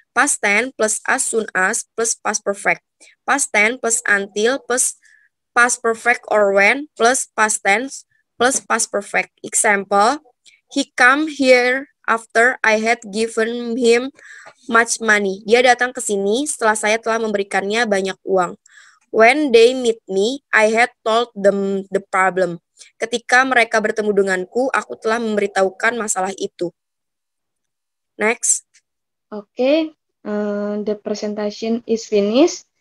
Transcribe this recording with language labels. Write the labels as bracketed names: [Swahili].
[English] Past tense plus as soon as plus past perfect. Past tense plus until plus past perfect or when plus past tense plus past perfect. Example, he come here after I had given him much money. [Indonesian] Dia datang ke sini setelah saya telah memberikannya banyak uang. [English] When they meet me, I had told them the problem. [Indonesian] Ketika mereka bertemu denganku, aku telah memberitahukan masalah itu. Next. [English] Okay, the presentation is finished.